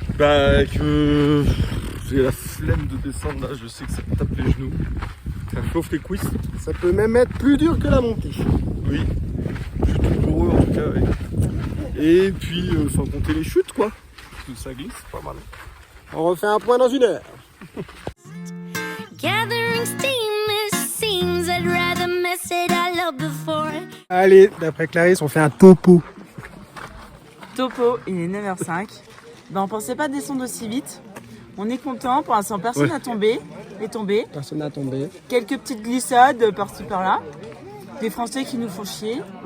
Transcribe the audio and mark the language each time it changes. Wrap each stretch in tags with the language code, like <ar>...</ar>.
<fr>Bah que j'ai la flemme de descendre là, je sais que ça me tape les genoux. Ça me chauffe les cuisses. Ça peut même être plus dur que la montée. Oui. Je suis tout pour eux en tout cas. Oui. Et puis sans compter les chutes quoi. Parce que ça glisse pas mal. On refait un point dans 1 heure.</fr> <en>Gathering steam, it seems I'd rather mess it all up before.</en> <fr>Allez, d'après Clarisse, on fait un topo. Topo, il est 9h05. Ben, on pensait pas descendre aussi vite. On est content, pour l'instant personne n'a tombé. Est tombé. Personne n'a tombé. Quelques petites glissades par-ci par-là. Des Français qui nous font chier.</fr>